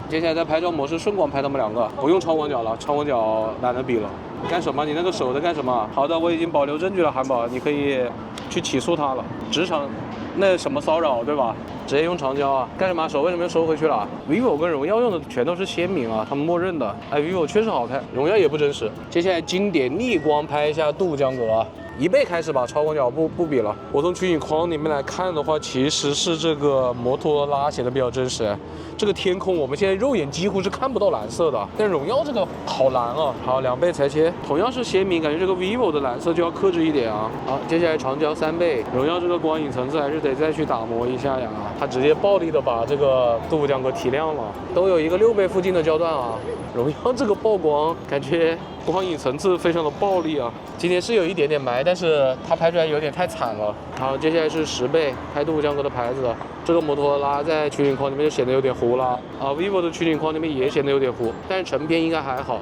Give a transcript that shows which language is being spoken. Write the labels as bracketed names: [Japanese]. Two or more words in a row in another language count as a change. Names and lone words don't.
[Chinese] 接下來在拍照模式順光拍他們2個，不用超廣角了，超廣角懶得比了。幹什麼？你那個手在幹什麼？好的，我已經保留證據了，韓寶，你可以去起訴他了。職場那什麼騷擾，對吧？直接用長焦啊！幹什麼？手為什麼又收回去了？vivo 跟榮耀用的全都是鮮明啊，他們默認的。哎 ，vivo 確實好看，榮耀也不真實。接下來經典逆光拍一下杜江閣啊，1倍開始吧，超廣角不比了。我從取景框裡面來看的話，其實是這個摩托羅拉顯得比較真實。這個天空我們現在肉眼幾乎是看不到藍色的，但榮耀這個好藍啊！好，2倍裁切，同樣是鮮明，感覺這個 vivo 的藍色就要克制一點啊。好，接下來長焦3倍，榮耀這個光影層次還是得再去打磨一下呀。它直接暴力的把這個杜江閣提亮了，都有一個6倍附近的焦段啊。榮耀這個曝光感覺光影層次非常的暴力啊。今天是有一點點霾，但是它拍出來有點太慘了。好，接下來是10倍拍杜江閣的牌子，這個摩托羅拉在取景框裡面就顯得有點糊了啊。vivo 的取景框裡面也顯得有點糊，但是成片應該還好。